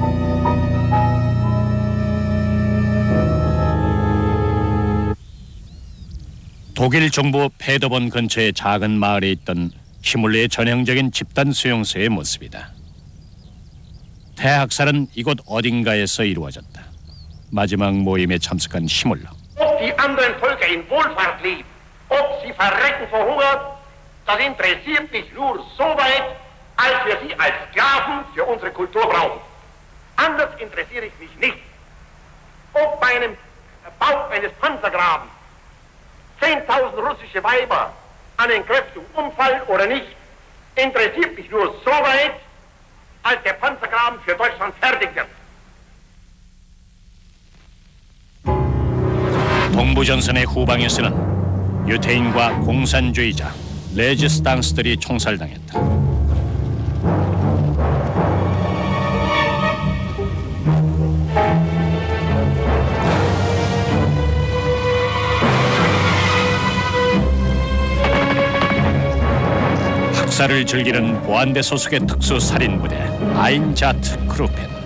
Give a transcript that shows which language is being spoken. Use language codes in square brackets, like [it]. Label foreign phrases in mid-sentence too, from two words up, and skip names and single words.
[ko] 독일 정부 페더본 근처의 작은 마을에 있던 히물러의 전형적인 집단 수용소의 모습이다. 대학살은 이곳 어딘가에서 이루어졌다. 마지막 모임에 참석한 히물러. [de] Ob die anderen Völker in Wohlfahrt leben, ob sie verrecken vor Hunger, das interessiert mich nur so weit, als wir sie als Sklaven für unsere Kultur brauchen. Anders interessiere ich mich nicht. Ob bei einem Bau eines Panzergrabens 10.000 russische Weiber an Entkräftung umfallen oder nicht, interessiert mich nur so weit, als der Panzergraben für Deutschland fertig wird. [ko] 동부전선의 후방에서는 유태인과 공산주의자 레지스탕스들이 총살당했다. 학살을 즐기는 보안대 소속의 특수 살인부대 아인자트 크루펜.